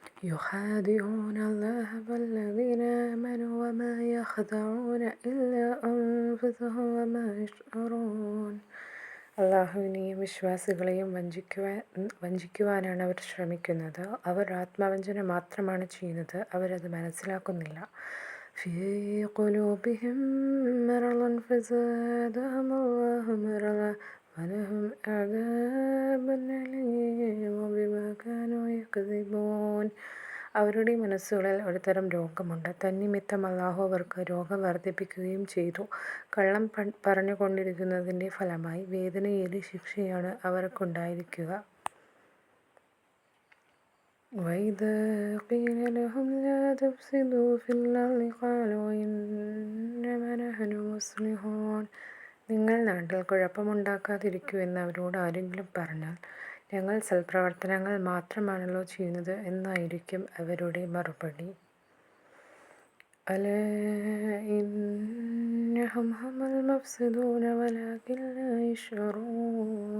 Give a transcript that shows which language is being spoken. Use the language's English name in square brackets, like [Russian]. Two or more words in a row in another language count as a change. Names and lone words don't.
[Arabic] يخادعون الله والذين آمنوا وما يخدعون إلا أنفسهم وما يشعرون. [Malayalam] അള്ളാഹുവിനെയും വിശ്വാസികളെയും വഞ്ചിക്കുവാനാണ് അവർ ശ്രമിക്കുന്നത്. അവർ ആത്മവഞ്ചന മാത്രമാണ് ചെയ്യുന്നത്, അവരത് മനസ്സിലാക്കുന്നില്ല. [Arabic] في قلوبهم مرض فزادهم الله مرضا ولهم عذاب أليم بما كانوا يكذبون. [Malayalam] അവരുടെ മനസ്സുകളിൽ ഒരുതരം രോഗമുണ്ട്. തന്നിമിത്തം അല്ലാഹു അവർക്ക് രോഗം വർദ്ധിപ്പിക്കുകയും ചെയ്തു. കള്ളം പറഞ്ഞുകൊണ്ടിരിക്കുന്നതിൻ്റെ ഫലമായി വേദനയേറിയ ശിക്ഷയാണ് അവർക്കുണ്ടായിരിക്കുക. [Arabic] وَإِذَا قِيلَ لَهُمْ لَا تُفْسِدُوا فِي الْأَرْضِ قَالُوا إِنَّمَا نَحْنُ مُصْلِحُونَ. [Malayalam] നിങ്ങൾ നാട്ടിൽ കുഴപ്പമുണ്ടാക്കാതിരിക്കൂ എന്ന് അവരോട് ആരെങ്കിലും പറഞ്ഞാൽ, ഞങ്ങൾ സൽപ്രവർത്തനങ്ങൾ മാത്രമാണല്ലോ ചെയ്യുന്നത് എന്നായിരിക്കും അവരുടെ മറുപടി. [Arabic] ألا إنهم هم المفسدون ولكن لا يشعرون.